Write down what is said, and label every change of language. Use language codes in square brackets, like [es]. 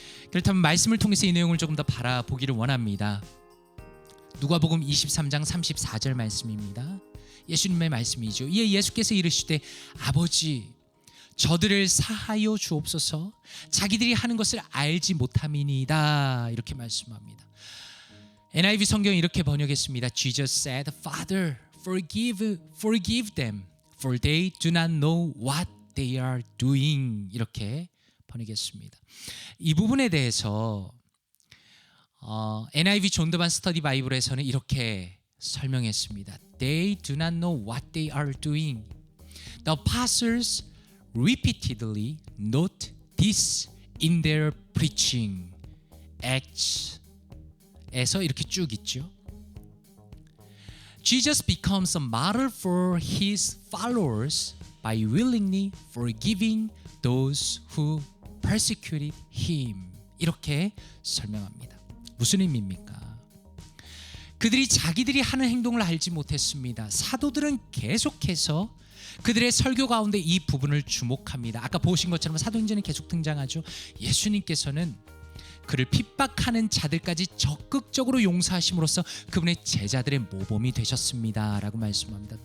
[ko] 그렇다면 말씀을 통해서 이 내용을 조금 더 바라보기를 원합니다. 누가복음 23장 34절 말씀입니다. 예수님의 말씀이죠. 이에 예수께서 이르시되 아버지 저들을 사하여 주옵소서, 자기들이 하는 것을 알지 못함이니이다 이렇게 말씀합니다. NIV 성경이 이렇게 번역했습니다. [en] Jesus said, Father, forgive them, for they do not know what they are doing. [ko] 이렇게 번역했습니다. 이 부분에 대해서 NIV 존드반 스터디 바이블에서는 이렇게 설명했습니다. [en] They do not know what they are doing. The apostles repeatedly note this in their preaching. [ko] Acts에서 이렇게 쭉 있죠. [en] Jesus becomes a model for his followers by willingly forgiving those who persecuted him. [ko] 이렇게 설명합니다. 무슨 의미입니까? 그들이 자기들이 하는 행동을 알지 못했습니다. 사도들은 계속해서 그들의 설교 가운데 이 부분을 주목합니다. 아까 보신 것처럼 사도행전에 계속 등장하죠. 예수님께서는 그를 핍박하는 자들까지 적극적으로 용서하심으로써 그분의 제자들의 모범이 되셨습니다 라고 말씀합니다.